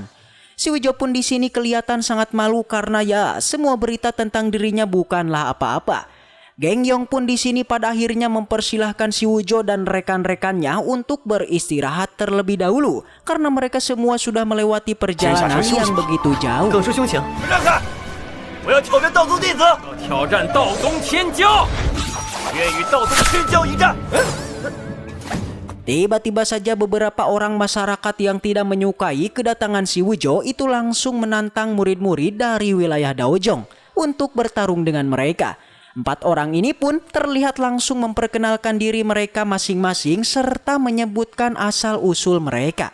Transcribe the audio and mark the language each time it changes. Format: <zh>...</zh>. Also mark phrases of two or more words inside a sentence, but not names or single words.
<id>Si Wuzhou pun di sini kelihatan sangat malu karena ya semua berita tentang dirinya bukanlah apa-apa. Geng Yong pun di sini pada akhirnya mempersilahkan si Wuzhou dan rekan-rekannya untuk beristirahat terlebih dahulu karena mereka semua sudah melewati perjalanan yang begitu jauh.</id> <zh>耿师兄请。让开！我我要挑战道宗弟子，挑战道宗天骄。愿与道宗天骄一战。</zh> <id>Tiba-tiba saja beberapa orang masyarakat yang tidak menyukai kedatangan si Wujo itu langsung menantang murid-murid dari wilayah Daojong untuk bertarung dengan mereka. 4 orang ini pun terlihat langsung memperkenalkan diri mereka masing-masing serta menyebutkan asal-usul mereka.</id>